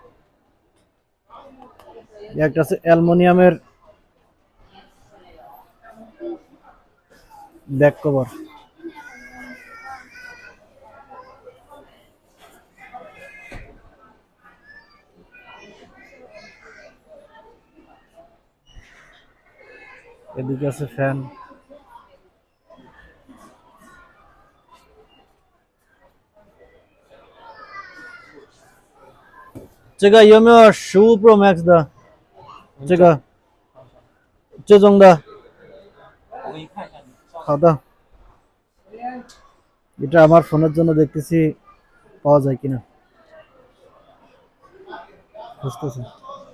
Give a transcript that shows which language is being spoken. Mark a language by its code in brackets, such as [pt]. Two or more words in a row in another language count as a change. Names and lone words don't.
[bn] একটা আছে অ্যালুমিনিয়ামের ব্যাক কভার। এদিকে আছে ফ্যান। [zh] 这个有没有15 Pro Max 的？这个这种的。 [bn] 好的，এটা আমার ফোনের জন্য দেখতেছি পাওয়া যায় কিনা, বুঝতেছি।